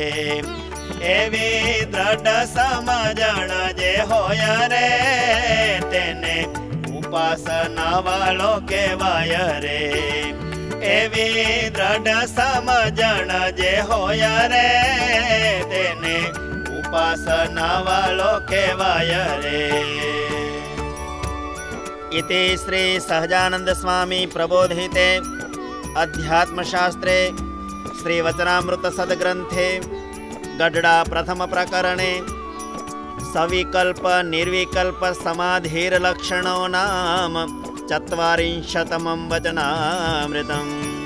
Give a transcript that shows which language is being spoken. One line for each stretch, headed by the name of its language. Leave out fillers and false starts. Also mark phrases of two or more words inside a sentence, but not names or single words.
Gujarati: એવી દ્રઢ સમજણ જે હોય રે, તેને ઉપાસના વાળો કહેવાય રે। એવી દ્રઢ સમજણ જે હોય રે, તેને ઉપાસના વાળો કહેવાય રે।
Sanskrit: इति श्री सहजानंद स्वामी प्रबोधिते अध्यात्मशास्त्रे श्री वचनामृत सद्ग्रंथे गढ़डा प्रथम प्रकरणे सविकल्प निर्विकल्प समाधिर्लक्षणो नाम ४४तमं वचनामृतम्।